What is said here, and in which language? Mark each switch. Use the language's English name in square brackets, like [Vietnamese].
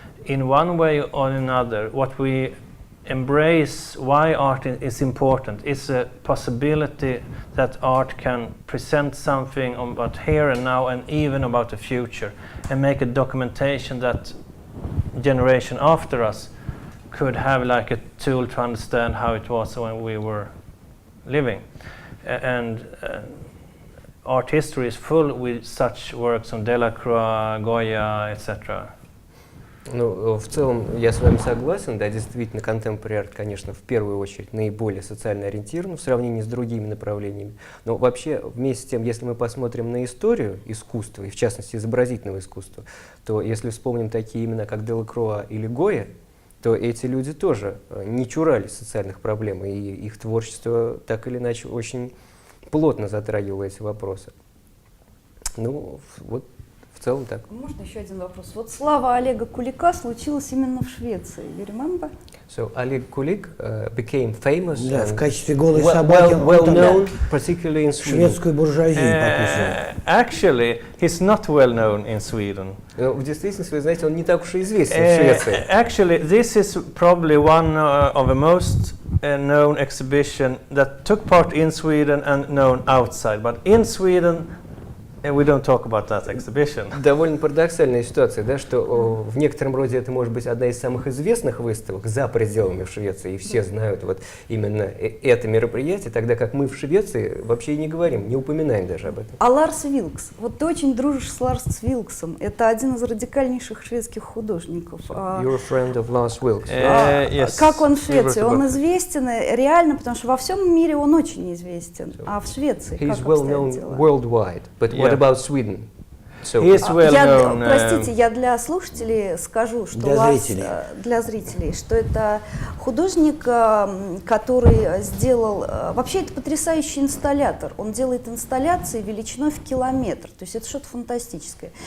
[English] in one way or another, what we embrace, why art is important, is a possibility that art can present something about here and now and even about the future, and make a documentation that generation after us could have like a tool to understand how it was when we were living. And art history is full with such works on Delacroix, Goya, etc. [Russian] Ну, в целом, я с вами согласен, да, действительно, contemporary art, конечно, в первую очередь наиболее социально ориентирован в сравнении с другими направлениями. Но вообще, вместе с тем, если мы посмотрим на историю искусства, и в частности изобразительного искусства, то если вспомним такие имена, как Делакруа или Гоя, то эти люди тоже не чурались социальных проблем, и их творчество так или иначе очень плотно затрагивало эти вопросы. Ну, вот в целом так. Можно еще один вопрос? Вот слава Олега Кулика случилась именно в Швеции. [English] You remember? So Oleg Kulik became famous, [Russian] да, в качестве голой собаки, [English] well known, particularly in Sweden. [Russian] Шведскую буржуазию покусывал. [English] Actually, he's not well known in Sweden. [Russian] В действительности, вы знаете, он не так уж и известен в Швеции. [English] Actually, this is probably one of the most known exhibition that took part in Sweden and known outside. But in Sweden, we don't talk about that exhibition. [Russian] Довольно парадоксальная ситуация, да, что в некотором роде это может быть одна из самых известных выставок за пределами в Швеции, и все знают вот именно это мероприятие, тогда как мы в Швеции вообще и не говорим, не упоминаем даже об этом. А Ларс Вилкс, вот ты очень дружишь с Ларсом Вилксом, это один из радикальнейших шведских художников. [English] You're a friend of Lars Vilks. Yes. [Russian] Как он в Швеции? Он известен реально, потому что во всем мире он очень известен, а в Швеции [English] He's [Russian] как [English] well [Russian] обстоят [English] known [Russian] дела? [English] worldwide, but what about Sweden? So, [Russian] Простите, я для слушателей скажу, что для зрителей, что это художник, который сделал, вообще это потрясающий инсталлятор. Он делает инсталляции величиной в километр, то есть это что-то фантастическое.